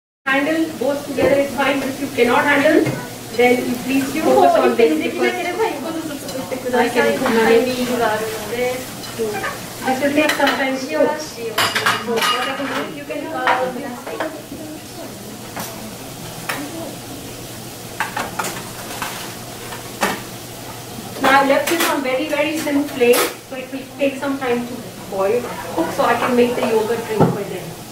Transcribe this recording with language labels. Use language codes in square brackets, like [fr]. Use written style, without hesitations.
[en] handle both together is fine. If you cannot handle, then you please focus on this. [ja] できなければ1個ずつ作ってください。 [en] I can [ja] タイミングがあるので。 [en] This will take some time to [ja] 塩らしい。 [en] You can follow me. Now I left this on very sim flame, so it will take some time to boil, cook, so I can make the yogurt drink by then.